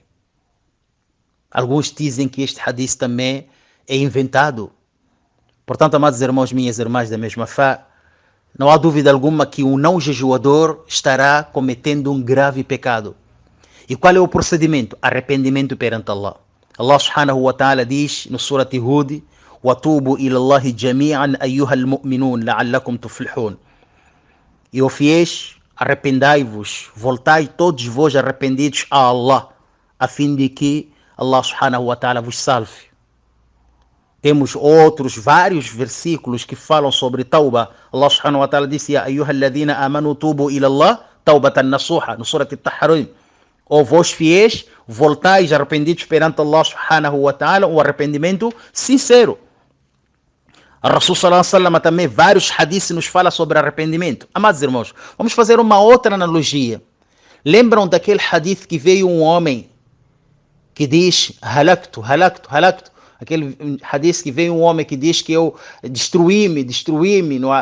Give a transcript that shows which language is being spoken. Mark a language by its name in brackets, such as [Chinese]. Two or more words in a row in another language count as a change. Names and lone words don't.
[Portuguese] Alguns dizem que este hadith também é inventado. Portanto, amados irmãos, minhas irmãs da mesma fé, não há dúvida alguma que o não jejuador estará cometendo um grave pecado. E qual é o procedimento? Arrependimento perante Allah. Allah [Arabic] سبحانه وتعالى [Portuguese] diz no Surat Hud: [Arabic] وَتُوبُوا إِلَى اللَّهِ جَمِيعًا أَيُّهَا الْمُؤْمِنُونَ لَعَلَّكُمْ تُفْلِحُونَ. [Portuguese] E ó fiéis, arrependai-vos, voltai todos vós arrependidos a Allah, a fim de que Allah [Arabic] سبحانه وتعالى [Portuguese] vos salve. Temos outros vários versículos que falam sobre tauba. [Arabic] Allah سبحانه وتعالى disse: يا أيها الذين آمنوا توبوا إلى الله توبة نصوحا, no Surat At-Tahrim. [Portuguese] Ó vós fiéis, voltais arrependidos perante Allah [Arabic] سبحانه وتعالى, [Portuguese] um arrependimento sincero. A Rasul [Arabic] صلى الله عليه وسلم [Portuguese] também, vários hadiths nos fala sobre arrependimento. Amados irmãos, vamos fazer uma outra analogia. Lembram daquele hadith que veio um homem que diz: [Arabic] هلكت هلكت هلكت. [Portuguese] Aquele hadith que veio um homem que diz que eu destruí-me, não é?